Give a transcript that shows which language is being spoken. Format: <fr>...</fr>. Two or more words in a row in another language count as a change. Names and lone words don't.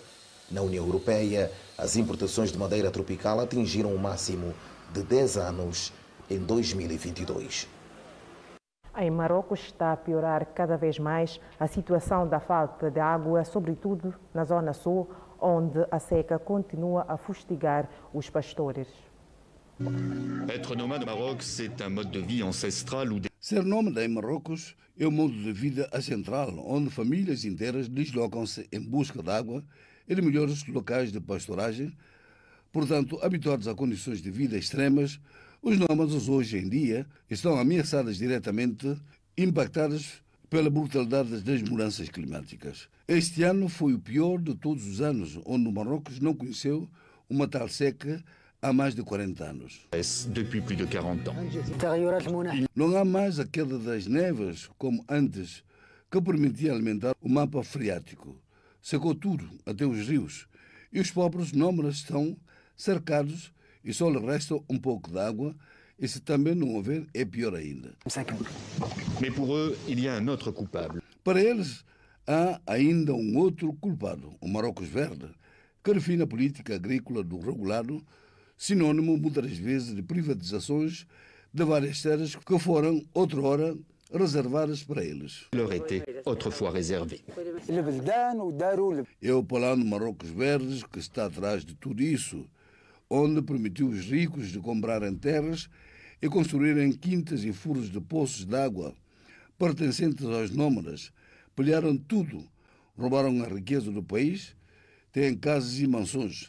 <pt>Na União Europeia, as importações de madeira tropical atingiram um máximo de 10 anos em 2022. Em Marrocos está a piorar cada vez mais a situação da falta de água, sobretudo na zona sul, onde a seca continua a fustigar os pastores.</pt> <fr>Être nomade au Maroc, c'est un mode de vie ancestral où</fr> <pt>Ser nómada em Marrocos é um modo de vida ancestral, onde famílias inteiras deslocam-se em busca de água e de melhores locais de pastoragem. Portanto, habituados a condições de vida extremas, os nómadas hoje em dia estão ameaçados diretamente, impactados pela brutalidade das mudanças climáticas. Este ano foi o pior de todos os anos, onde o Marrocos não conheceu uma tal seca há mais de 40 anos.</pt> <fr>Depuis plus de 40 ans.</fr> <pt>Não há mais a queda das neves como antes, que permitia alimentar o mapa freático. Secou tudo, até os rios, e os pobres nómadas estão cercados e só lhe resta um pouco de água, e se também não houver, é pior ainda.</pt> <fr>Mais pour eux, il y a un autre coupable.</fr> <pt>Para eles, há ainda um outro culpado, o Marrocos Verde, que refina a política agrícola do regulado, sinônimo muitas vezes de privatizações de várias terras que foram outrora reservadas para eles.</pt> <fr>Leur était autrefois réservé.</fr> <pt>É o plano Marrocos Verdes que está atrás de tudo isso, onde permitiu os ricos de comprarem terras e construírem quintas e furos de poços de água pertencentes aos nómadas. Pilharam tudo, roubaram a riqueza do país, têm casas e mansões.</pt>